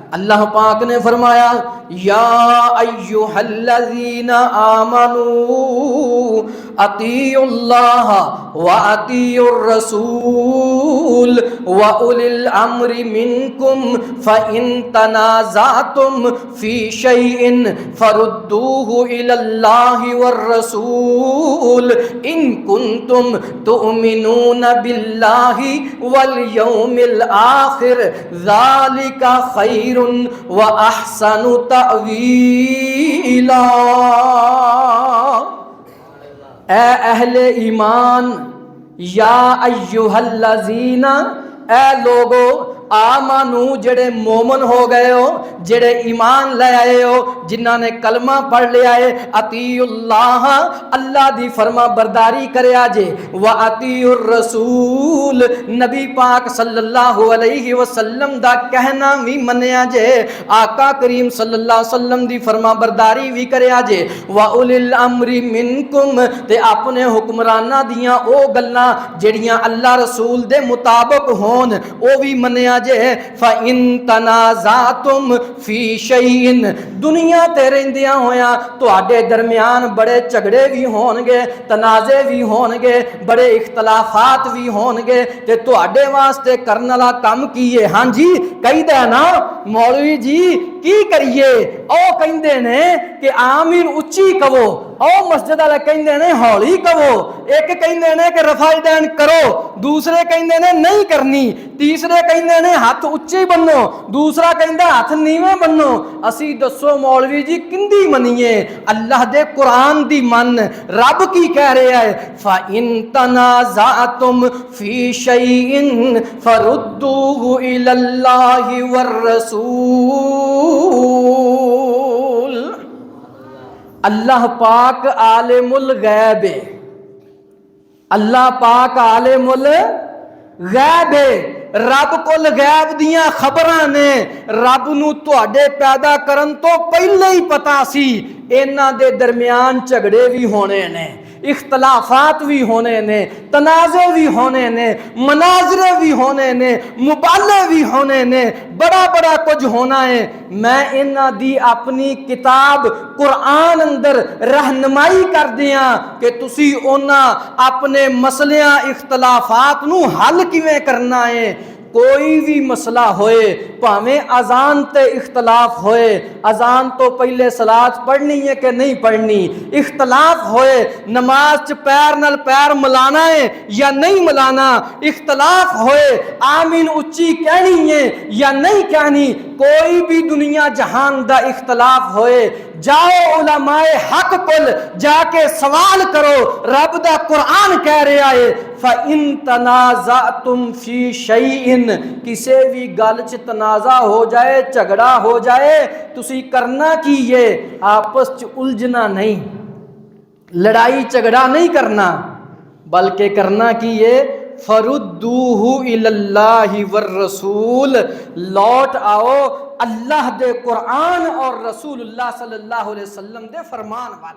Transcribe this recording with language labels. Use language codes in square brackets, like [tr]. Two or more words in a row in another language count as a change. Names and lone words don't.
[pa] اللہ پاک نے فرمایا [ar] یا ایھا الذین آمنوا اطیعوا اللہ واطیعوا الرسول واولی الامر منکم فإن تنازعتم فی شیء فردوه الی اللہ والرسول ان کنتم تؤمنون باللہ والیوم الآخر ذالک خیر وأحسن تأویلا۔ [pa] اے اہل ایمان، [ar] یا ایھا الذین، [pa] اے لوگو آمنو جڑے مومن ہو گئے ہو، جڑے ایمان لے آئے ہو، جنہاں نے کلمہ پڑھ لیا ہے، [ar] اطیعوا اللہ، [pa] اللہ دی فرما برداری کریا جے، [ar] واطیعوا الرسول، [pa] نبی پاک [ar] صلی اللہ علیہ وسلم [pa] دا کہنا بھی منیا جے، آقا کریم [ar] صلی اللہ علیہ وسلم [pa] دی فرما برداری بھی کریا جے، [ar] واولی الامر منکم، [pa] تے اپنے حکمرانہ دیاں او گلاں جڑیاں اللہ رسول دے مطابق ہون او بھی منیا جے۔ [ar] فَإِن تَنَازَعْتُمْ فِي شَيْءٍ، [pa] دنیا تے رہندیاں ہویاں تواڈے درمیان بڑے جھگڑے بھی ہون گے، تنازع بھی ہون گے، بڑے اختلافات بھی ہون گے، تے تواڈے واسطے کرن والا کم کیے؟ ہاں جی کہیدا نا مولوی جی کی کریے، او کہندے نے کہ آمین اچھی کہو، او مسجد والے کہندے نے ہولی کہو، ایک کہندے نے کہ رفع دین کرو، دوسرے کہندے نے نہیں کرنی، تیسرے کہندے نے ہاتھ اچے بنو، دوسرا کہندا ہاتھ نیویں بنو۔ اسی دسو مولوی جی کندی منیے؟ اللہ دے قرآن دی من، رب کی کہہ رہا ہے [ar] فَإِن تَنَازَعْتُمْ فِي شَيْءٍ فَرُدُّوهُ إِلَى اللَّهِ وَالرَّسُولِ۔ [pa] اللہ پاک عالم الغیب ہے، اللہ پاک عالم الغیب ہے، رب کول غیب دیاں خبراں نے، رب نو تواڈے پیدا کرن تو پہلے ہی پتا سی انہاں دے درمیان جھگڑے بھی ہونے نے، اختلافات بھی ہونے نے، تنازع بھی ہونے نے، مناظرے بھی ہونے نے، مبالے بھی ہونے نے، بڑا بڑا کچھ ہونا ہے۔ میں انہاں دی اپنی کتاب قرآن اندر رہنمائی کر دیاں کہ تسی انہاں اپنے مسئلیاں اختلافات نو حل کیویں کرنا ہے۔ کوئی بھی مسئلہ ہوئے، پاویں اذان تے اختلاف ہوئے، اذان تو پہلے صلاۃ پڑھنی ہے کہ نہیں پڑھنی، اختلاف ہوئے نماز چ پیر نال پیر ملانا ہے یا نہیں ملانا، اختلاف ہوئے آمین اچھی کہنی ہے یا نہیں کہنی، کوئی بھی دنیا جہان دا اختلاف ہوئے، جاؤ علماء حق کل جا کے سوال کرو، رب دا قرآن کہہ رہا ہے [ar] فَإِن تَنَازَعْتُمْ فِي شَيْءٍ، [pa] کسے بھی گل چ تنازع ہو جائے، جھگڑا ہو جائے، تسی کرنا کی ہے؟ آپس چ الجھنا نہیں، لڑائی جھگڑا نہیں کرنا، بلکہ کرنا کی ہے [ar] فَرُدُّوهُ إِلَى اللَّهِ وَالرَّسُولِ، [pa] لوٹ آؤ اللہ دے قرآن اور رسول اللہ [ar] صلی اللہ علیہ وسلم [pa] دے فرمان وال۔